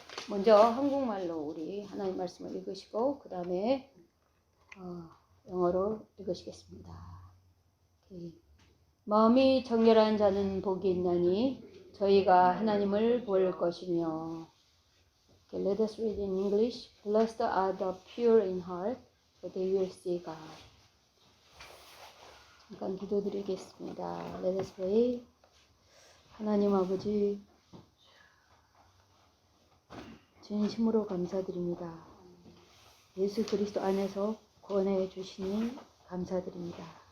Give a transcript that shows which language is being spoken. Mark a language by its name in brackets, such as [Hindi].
[Korean] 먼저 한국말로 우리 하나님 말씀을 읽으시고 그 다음에 영어로 읽으시겠습니다. [English] Okay. [Korean] 마음이 정결한 자는 복이 있나니 저희가 하나님을 볼 것이며. [English] Okay, let us read in English. Blessed are the pure in heart, for they will see God. [Korean] 잠깐 기도드리겠습니다. [English] Let us pray. [Korean] 하나님 아버지, 진심으로 감사드립니다. 예수 그리스도 안에서 구원해 주시니 감사드립니다.